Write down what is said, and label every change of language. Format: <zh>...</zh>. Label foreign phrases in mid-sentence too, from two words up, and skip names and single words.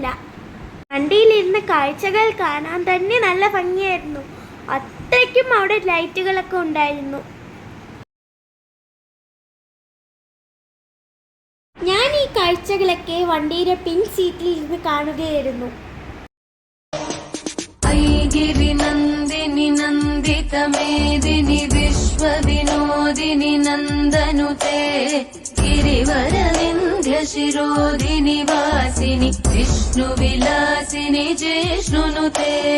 <ml>വണ്ടിയിലിരുന്ന കാഴ്ചകൾ കാണാൻ തന്നെ നല്ല ഭംഗിയായിരുന്നു. അത്രയ്ക്കും അവിടെ ലൈറ്റുകളൊക്കെ ഉണ്ടായിരുന്നു. ഞാൻ ഈ കാഴ്ചകളൊക്കെ വണ്ടിയുടെ പിൻ സീറ്റിൽ ഇരുന്ന് കാണുകയായിരുന്നു.</ml> <sa>गिरि नन्दिनि नन्दित मेदिनि विश्व विनोदिनि नन्दनुते गिरिवरविन्ध्य शिरोदिनि वासिनि विष्णु विलासिनि जिष्णुनुते</sa>